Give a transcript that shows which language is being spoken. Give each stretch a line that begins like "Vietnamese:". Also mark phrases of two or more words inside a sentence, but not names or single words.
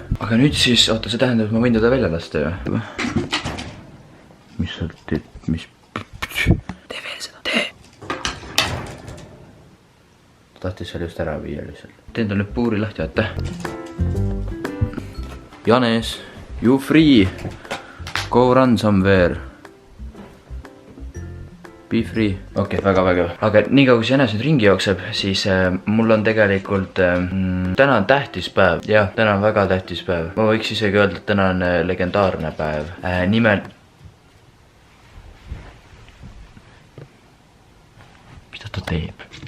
Estonian: Aga nüüd siis, oota, see tähendab, et ma võin teda välja lasta ju. Mis sa teed, mis... Tee veel seda, tee! Ta tahtis seal just ära viia lihtsalt. Teen ta nüüd puuri lahti, vaata. Janes,
English: you free. Go run somewhere. Be free.
Estonian: Okei, väga vägev. Aga nii kaua kui Jänes nüüd ringi jookseb, siis mul on tegelikult täna on tähtis päev. Jah, täna on väga tähtis päev. Ma võiks isegi öelda, et täna on legendaarne päev. Nimelt... Mida ta teeb?